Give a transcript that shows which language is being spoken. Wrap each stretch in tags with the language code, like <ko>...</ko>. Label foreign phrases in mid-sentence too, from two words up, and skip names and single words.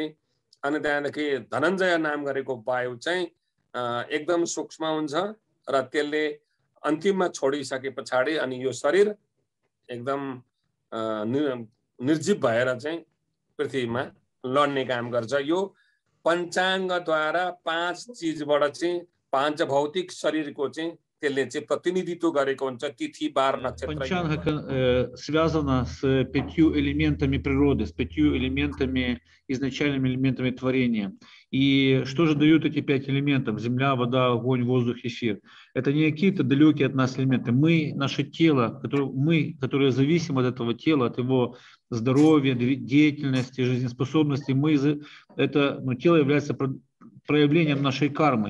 <ne>अनि त्यहाँदेखि धनञ्जय नाम गरेको वायु चाहिँ एकदम सूक्ष्म हुन्छ र त्यसले अन्तिममा छोडिसके पछाडि अनि यो शरीर एकदम निर्जीव भएर चाहिँ पृथ्वीमा लड्ने काम गर्छ। यो पञ्चाङ्गद्वारा 5 चिजबाट चाहिँ पाञ्चभौतिक शरीरको चाहिँ त्यसले चाहिँ प्रतिनिधित्व गरेको हुन्छ। तिथि, बार, नक्षत्र।</ne> <ru>Панчанга связана с 5 элементами природы, с 5 элементами, изначальными элементами творения. И что же дают эти 5 элементов? Земля, вода, огонь, воздух, эфир. Это не какие-то далекие от нас элементы. Мы, наше тело, которые зависим от этого тела, от его здоровья, деятельности, жизнеспособности, тело является проявлением нашей кармы.</ru>